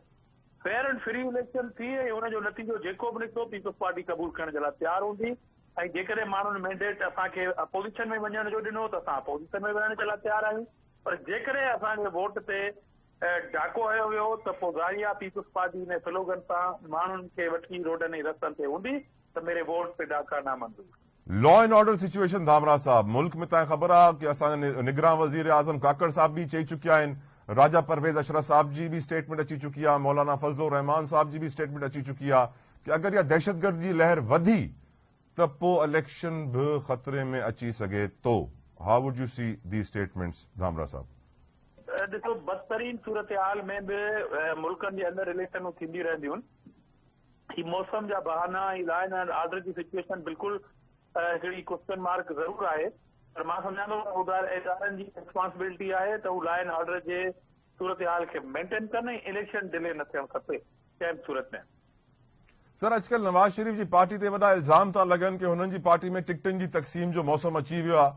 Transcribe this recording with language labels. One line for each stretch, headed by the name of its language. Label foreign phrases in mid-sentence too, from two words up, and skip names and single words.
English: fair and free election
Sindhi: थी ऐं हुनजो नतीजो जेको बि निकितो पीपल्स पार्टी क़बूल करण जे लाइ तयारु हूंदी ऐं जेकॾहिं माण्हुनि मैंडेट असांखे अपोज़िशन में वञण जो ॾिनो त असां अपोज़िशन में वञण जे लाइ तयारु आहियूं, पर जेकॾहिं असांजे वोट ते डाको हयो वियो त पोइ ज़ाहिर आहे पीपुल्स पार्टी ने स्लोगन सां माण्हुनि खे वठी रोडनि ऐं रस्तनि ते हूंदी त
Urdu: میرے ووٹ پہ ڈاکا نامنظور.
English: law and order situation
Sindhi: धामरा साहब मुल्क में तव्हांखे ख़बर आहे कि असांजा निगरान वज़ीर आज़म काकड़ साहब भी चई चुकिया आहिनि, राजा परवेज़ अशरफ साहब जी भी स्टेटमेंट अची चुकी आहे, मौलाना फज़लुर रहमान साहब जी भी स्टेटमेंट अची चुकी आहे कि अगर इहा दहशतगर्द जी लहर वधी त पोइ इलेक्शन भी खतरे में अची सघे थो।
English: How would you see the statements Dhamra sahab?
Sindhi: ॾिसो, बदतरीन सूरत हाल में बि मुल्कनि जे अंदरि इलेक्शनूं थींदियूं रहंदियूं आहिनि। ही मौसम जा बहाना, ही
English: law and order
Sindhi: जी सिचुएशन बिल्कुलु हिकिड़ी
English: question mark
Sindhi: ज़रूरु आहे, पर मां सम्झां थो इदारनि जी रिस्पॉन्सिबिलिटी आहे त हू
English: law and order
Sindhi: जे सूरत हाल खे मेंटेन कनि ऐं
English: election delay
Sindhi: न थियणु खपे कंहिं बि सूरत में। सर, अॼुकल्ह नवाज़ शरीफ जी पार्टी ते वॾा इल्ज़ाम था लॻनि कि हुननि जी पार्टी में टिकटनि जी तक़सीम जो मौसम अची वियो आहे।